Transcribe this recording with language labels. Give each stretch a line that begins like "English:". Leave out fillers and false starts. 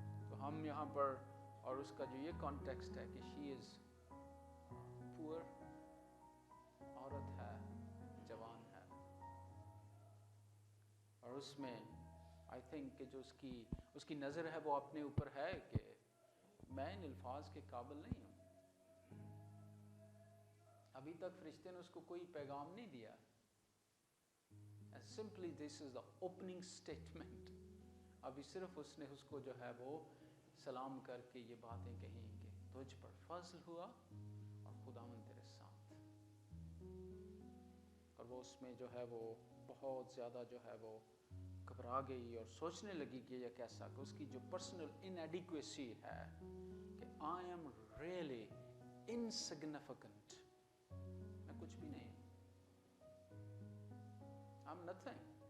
Hindi: तो हम यहाँ पर, और उसका जो ये कॉन्टेक्स्ट है कि
English: she is poor,
Hindi: औरत है, जवान है, और उसमें
English: I think
Hindi: कि जो उसकी नज़र है वो अपने ऊपर है कि मैं इन अल्फाज के काबिल नहीं हूँ। अभी तक फरिश्ते ने उसको कोई पैगाम नहीं दिया।
English: And simply this is the opening statement।
Hindi: अभी सिर्फ उसने उसको जो है वो सलाम करके ये बातें कही कि तुझ पर फजल हुआ और खुदावंद तेरे साथ। और वो उसमें जो है वो बहुत ज़्यादा जो है वो घबरा गई और सोचने लगी कि यह कैसा, कि उसकी जो पर्सनल इनएडिक्वेसी है कि
English: I am really insignificant,
Hindi: मैं कुछ भी नहीं,
English: I am nothing.